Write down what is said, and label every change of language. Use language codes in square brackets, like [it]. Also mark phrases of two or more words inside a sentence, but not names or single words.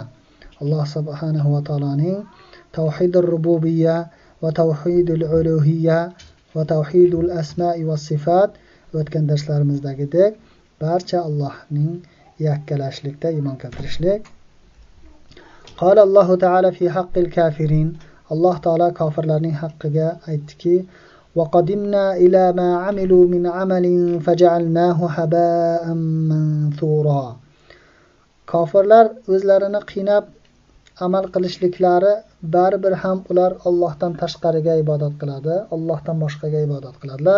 [uz] Alloh subhanahu va taoloning [ar] توحيد الربوبية وتوحيد الألوهية وتوحيد الأسماء وصفات [uz] o'tgan darslarimizdagiday barcha Allohning yakkalashlikda iymon keltirishlik. [ar] قال الله تعالى في حق الكافرين. [uz] Alloh taolo kofirlarning haqqiga aytdiki: [ar] "وقدمنا إلى ما عملوا من عمل فجعلناه هباء منثورا." [uz] Kofirlar o'zlarini qiynab amal qilishliklari baribir ham ular Allohdan tashqariga ibodat qiladi, Allohdan boshqaga ibodat qiladilar.